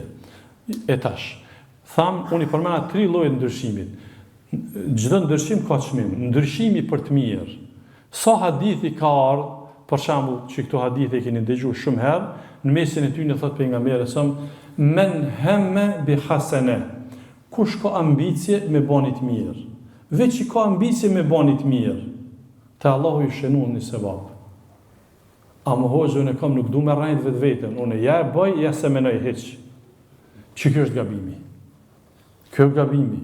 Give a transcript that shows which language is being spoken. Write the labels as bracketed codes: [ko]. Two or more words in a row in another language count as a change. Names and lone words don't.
[sq] E tash, tham, unë i përmenda 3 lloje ndryshimit. Çdo ndryshim ka çmim, ndryshimi për të mirë. Sa hadithi ka ardhur, për shembull, që këto hadithe e keni dëgjuar shumë herë, në mesin e tyre thot pejgamberi sa [ar] من هم بحسنة. [sq] Kush ka ambicie me bani të mirë, veç që ka ambicie me bani të mirë, te Allahu i shënon në sevap. A më hoxhë, unë e kam nuk du me rajt vetë vetën, unë ja e bëj, ja se menoj heq. Që kjo është gabimi. Kjo është gabimi.